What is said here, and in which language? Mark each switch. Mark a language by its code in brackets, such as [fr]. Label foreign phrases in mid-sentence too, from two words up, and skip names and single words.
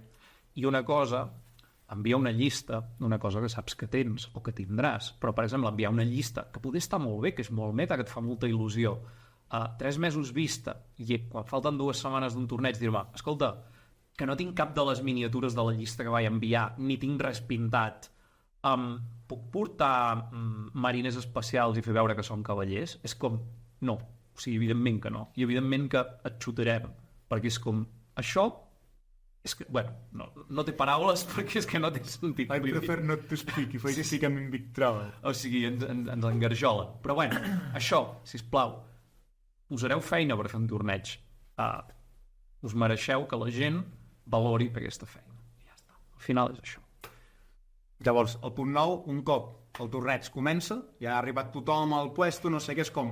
[ca] I una cosa, enviar una llista d'una cosa que saps que tens o que tindràs, però, per exemple, enviar una llista que poder estar molt bé, que és molt meta, que et fa molta il·lusió, 3 mesos vista, i quan falten 2 setmanes d'un torneig, dir-me, escolta, que no tinc cap de les miniatures de la llista que vaig enviar, ni tinc res pintat, puc portar mariners especials i fer veure que són cavallers? És com, no. O sigui, evidentment que no. I evidentment que et xutarem, perquè és com, això és que, bueno, no té paraules perquè és que no té sentit. [en] I prefer not to speak if I speak I'm in big trouble. [ca] O sigui, ens engarjola. Però bueno, això, sisplau, posareu feina per fer un torneig. Us mereixeu que la gent valori aquesta feina. I ja està. Al final és això. Llavors, el punt 9, un cop el torneig comença, ja ha arribat tothom al puesto, no sé què, és com...